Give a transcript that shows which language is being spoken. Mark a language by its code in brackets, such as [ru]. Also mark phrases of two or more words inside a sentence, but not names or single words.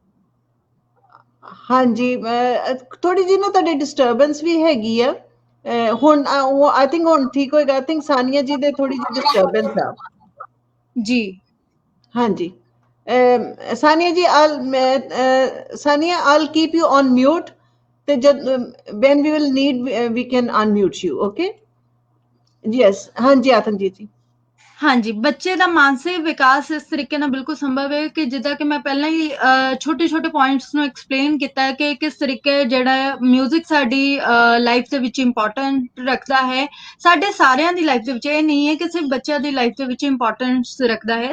[pa] ਹਾਂਜੀ, ਥੋੜੀ ਜਿਹੀ ਨਾ ਤੁਹਾਡੀ ਡਿਸਟਰਬੈਂਸ ਵੀ ਹੈਗੀ ਆ। ਹੁਣ ਉਹ [en] I think [pa] ਹੁਣ ਠੀਕ ਹੋਏਗਾ। [en] I think [pa] ਸਾਨੀਆ ਜੀ ਦੇ ਥੋੜੀ ਜਿਹੀ ਡਿਸਟਰਬੈਂਸ ਆ ਜੀ। ਹਾਂਜੀ, ਸਾਨੀਆ ਜੀ ਸਾਨੀਆ [en] I'll keep you on mute [pa] ਤੇ ਜਦ [en] when we will need we can unmute you, okay? Yes, [pa] ਹਾਂਜੀ ਆਤਮਜੀਤ ਜੀ। ਹਾਂਜੀ, ਬੱਚੇ ਦਾ ਮਾਨਸਿਕ ਵਿਕਾਸ ਇਸ ਤਰੀਕੇ ਨਾਲ ਬਿਲਕੁਲ ਸੰਭਵ ਹੈ ਕਿ ਜਿੱਦਾਂ ਕਿ ਮੈਂ ਪਹਿਲਾਂ ਹੀ ਛੋਟੇ-ਛੋਟੇ ਪੁਆਇੰਟਸ ਨੂੰ ਐਕਸਪਲੇਨ ਕੀਤਾ ਹੈ ਕਿ ਕਿਸ ਤਰੀਕੇ ਜਿਹੜਾ ਹੈ ਮਿਊਜ਼ਿਕ ਸਾਡੀ ਲਾਈਫ ਦੇ ਵਿੱਚ ਇੰਪੋਰਟੈਂਟ ਰੱਖਦਾ ਹੈ। ਸਾਡੇ ਸਾਰਿਆਂ ਦੀ ਲਾਈਫ ਦੇ ਵਿੱਚ, ਇਹ ਨਹੀਂ ਹੈ ਕਿ ਸਿਰਫ ਬੱਚਿਆਂ ਦੀ ਲਾਈਫ ਦੇ ਵਿੱਚ ਇੰਪੋਰਟੈਂਸ ਰੱਖਦਾ ਹੈ।